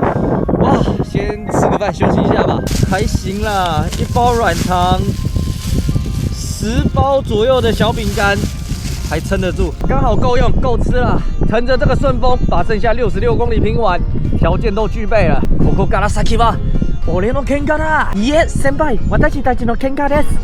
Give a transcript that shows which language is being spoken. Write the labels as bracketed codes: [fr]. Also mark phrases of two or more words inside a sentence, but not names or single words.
[zh] 哇，先吃个饭休息一下吧，还行啦，一包软糖，10包左右的小饼干，还撑得住，刚好够用，够吃了。乘着这个顺风，把剩下66公里拼完，条件都具备了。 [ja] ここから先は俺の喧嘩だ。いえ、先輩、私たちの喧嘩です。